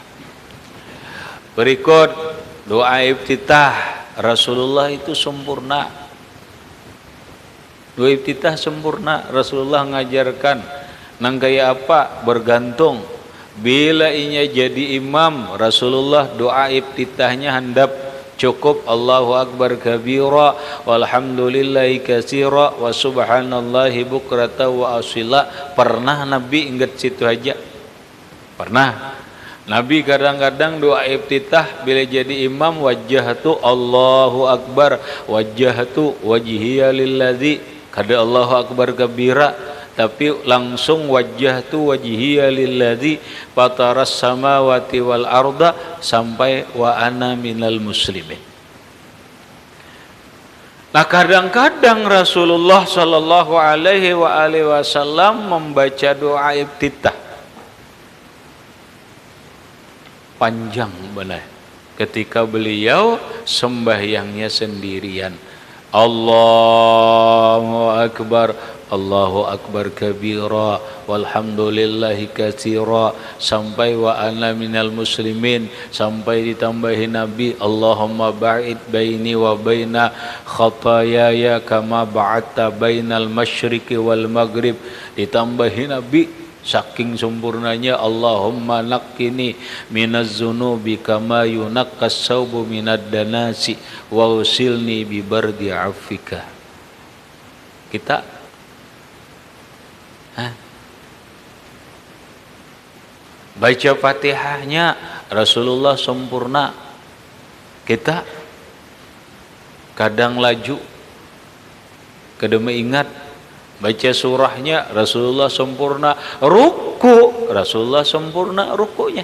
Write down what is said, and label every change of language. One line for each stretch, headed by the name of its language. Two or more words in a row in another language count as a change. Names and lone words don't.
Banjar: Berikut doa iftitah Rasulullah itu sempurna. Doa iftitah sempurna. Rasulullah ngajarkan nang kaya apa? Bergantung. Bila inya jadi imam, Rasulullah doa iftitahnya handap cukup
Arabic: الله أكبر كبيرا والحمد لله كثيرا وسبحان الله بكرة وأصيلا.
Banjar: Pernah Nabi ingat situ aja? Pernah. Nabi kadang-kadang doa iftitah bila jadi imam
Arabic: وجهت الله أكبر وجهت وجهي للذي kada الله أكبر كبيرا
Banjar: tapi langsung
Arabic: وجهت وجهي للذي فطر السماوات والأرض sampai وأنا من المسلمين.
Banjar: Nah, kadang-kadang Rasulullah
Arabic: صلى الله عليه وسلم
Banjar: membaca doa iftitah panjang benar ketika beliau sembahyangnya sendirian.
Arabic: الله أكبر كبيرا والحمد لله كثيرا sampai وأنا من المسلمين
Banjar: sampai ditambahi Nabi
Arabic: اللهم باعد بيني وبين خطاياي كما باعدت بين المشرق والمغرب
Banjar: ditambahi Nabi. Saking sempurnanya
Arabic: اللهم نقني من الذنوب كما ينقى الثوب من الدنس واغسلني ببرد عفوك.
Banjar: Kita baca Fatihahnya Rasulullah sempurna. Kita kadang laju kadang ingat baca surahnya Rasulullah sempurna, ruku Rasulullah sempurna rukunya.